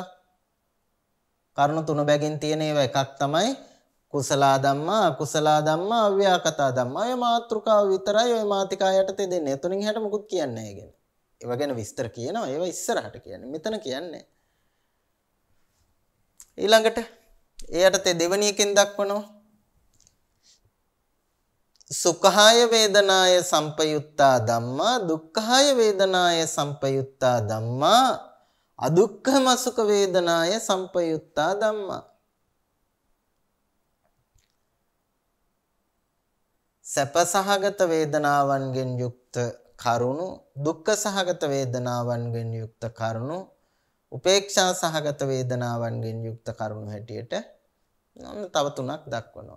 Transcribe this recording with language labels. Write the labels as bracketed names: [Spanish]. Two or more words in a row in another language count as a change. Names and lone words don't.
[Sinhala] කරුණු තුන බැගින් තියෙන ඒවා එකක් තමයි [Pali] කුසල ධම්මා, අකුසල ධම්මා, අව්‍යාකතා ධම්මා. [Sinhala] ඔය මාතෘකාව විතරයි ඔය මාතිකා යටතේ දෙන්නේ. එතනින් හැට මොකුත් කියන්නේ නැහැ ගැන. ඒවා ගැන විස්තර කියනවා. ඒවා ඉස්සරහට කියන්නේ. මෙතන කියන්නේ. ඊළඟට ඒ යටතේ දෙවෙනි එකෙන් දක්වනවා [Pali] සුඛාය වේදනාය සම්පයුත්තා ධම්මා, දුක්ඛාය වේදනාය සම්පයුත්තා ධම්මා, අදුක්ඛම සුඛ වේදනාය සම්පයුත්තා ධම්මා. [Sinhala] සැප සහගත වේදනාවන්ගෙන් යුක්ත කරුණු, දුක්ඛ සහගත වේදනාවන්ගෙන් යුක්ත කරුණු, උපේක්ෂා සහගත වේදනාවන්ගෙන් යුක්ත කරුණු හැටියට තව තුනක් දක්වනවා.